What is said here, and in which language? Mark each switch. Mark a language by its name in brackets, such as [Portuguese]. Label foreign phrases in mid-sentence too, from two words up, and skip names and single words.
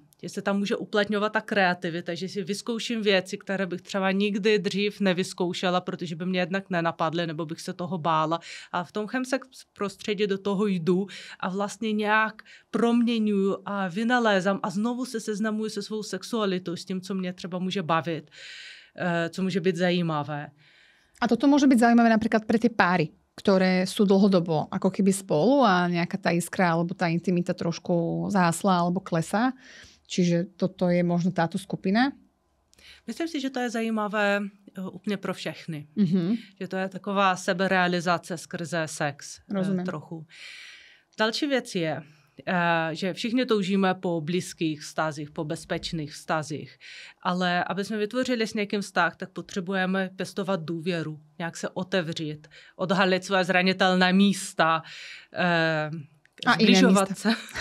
[Czech] Že se tam může uplatňovat ta kreativita, že si vyzkouším věci, které bych třeba nikdy dřív nevyzkoušela, protože by mě jednak nenapadly, nebo bych se toho bála. A v tom chemsex prostředí do toho jdu a vlastně nějak proměňuju a vynalézám a znovu se seznamuju se svou sexualitou, s tím, co mě třeba může bavit, co může být zajímavé. [Slovak] A toto môže byť zaujímavé napríklad pre tie páry, ktoré sú dlhodobo ako keby spolu a nejaká tá iskra alebo tá intimita trošku zásla alebo klesá. Čiže toto je možno táto skupina? [Czech] Myslím si, že to je zajímavé úplně pro všechny. Že to je taková seberealizace skrze sex. Trochu. Další věc je, že všichni toužíme po blízkých vztazích, po bezpečných vztazích. Ale aby jsme vytvořili s někým vztah, tak potřebujeme pěstovat důvěru, nějak se otevřít, odhalit své zranitelné místa, zbližovat se.